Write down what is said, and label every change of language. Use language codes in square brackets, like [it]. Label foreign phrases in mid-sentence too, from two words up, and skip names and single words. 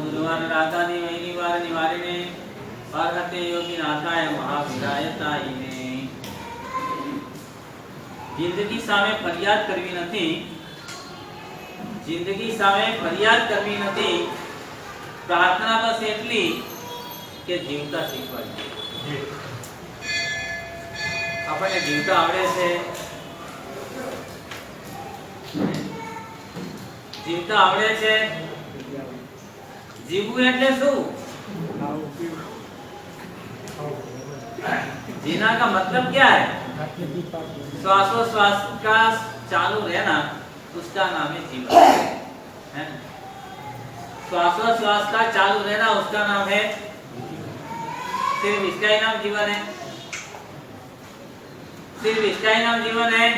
[sa] परिवार रागादि निवार निवारिणे अर्हते योगीनाथाय महावीराय ताईने। [gu] જિંદગી સામે ફરિયાદ કરવી નથી, જિંદગી સામે ફરિયાદ કરવી નથી, પ્રાર્થના બસ એટલી કે જીવતા શીખવાડી। આપણને જીવતા આવડે છે, જીવતા આવડે છે। જીવવું એટલે શું? [hi] जीना का मतलब क्या है? श्वासोश्वास का चालू रहना, उसका नाम है जीवन, है? श्वासोश्वास का चालू रहना उसका नाम है, सिर्फ इसका ही नाम जीवन है, सिर्फ इसका ही नाम जीवन है।